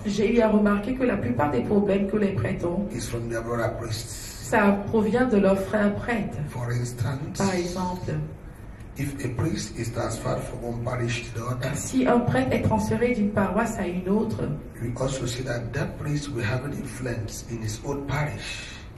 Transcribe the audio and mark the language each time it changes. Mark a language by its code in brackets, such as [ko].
[fr] j'ai eu à remarquer que la plupart des problèmes que les prêtres ont, [en] is from their brother priests. [fr] ça provient de leurs frères prêtres. [en] For instance, [fr] Par exemple, [en] if a priest is transferred from one parish to the other, [fr] si un prêtre est transféré d'une paroisse à une autre, [en] we also see that that priest will have an influence in his own parish.